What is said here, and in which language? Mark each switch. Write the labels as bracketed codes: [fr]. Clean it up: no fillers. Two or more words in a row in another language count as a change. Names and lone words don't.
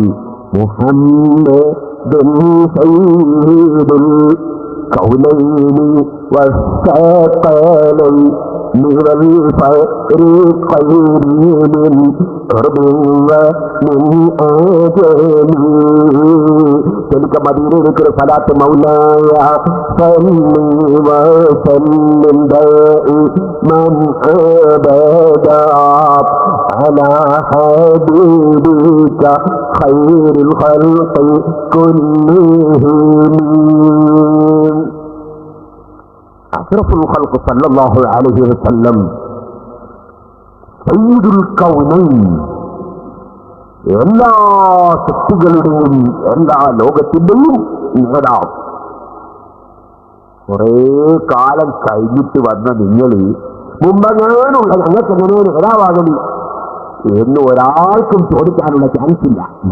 [ar] محمد سيد الكونين والثقلين والفريقين من عجم. تلك مدينة صلاة مولاي صلي وسلم دائما أبدا على حبيبك خير الخلق كلهم. أشرف الخلق صلى الله عليه وسلم سيد الكونين, [ml] എല്ലാ ശക്തികളുടെയും എല്ലാ ലോകത്തിന്റെയും നേതാവ്. കുറെ കാലം കഴിഞ്ഞിട്ട് വന്ന നിങ്ങൾ മുമ്പങ്ങാനുള്ള ഞങ്ങൾക്ക് എങ്ങനെ നേതാവാകണം എന്ന് ഒരാൾക്കും ചോദിക്കാനുള്ള ചാൻസ് ഇല്ല.